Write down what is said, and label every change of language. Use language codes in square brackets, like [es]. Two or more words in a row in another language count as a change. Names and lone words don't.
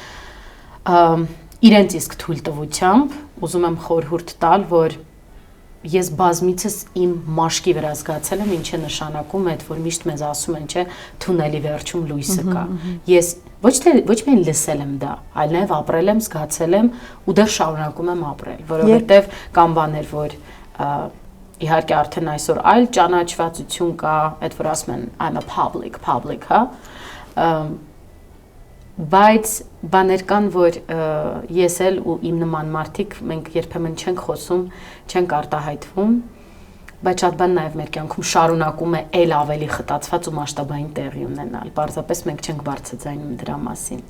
[hy] Իրենց իսկ թույլտվությամբ ուզում եմ խորհուրդ տալ, որ ես բազմիցս իմ մաշկի վրա զգացել եմ, ինչը նշանակում է, որ միշտ մեզ ասում են, չէ, թունելի վերջում լույսը կա։ Ես ոչ միայն լսել եմ դա, այլ նաև ապրել եմ, զգացել եմ ու դեռ շարունակում եմ ապրել, որովհետև կան բաներ, որ իհարկե արդեն այսօր այլ ճանաչվածություն կա, այդ որ ասում են [en] I'm a public, [hy] հա, բայց բաներ կան, որ ես էլ ու իմ նման մարդիկ մենք երբեմն չենք խոսում, չենք արտահայտվում, բայց շատ բան նաև մեր կյանքում շարունակում է էլ ավելի խտացված ու մասշտաբային տեղի ունենալ։ Պարզապես մենք չենք բարձրաձայնում դրա մասին։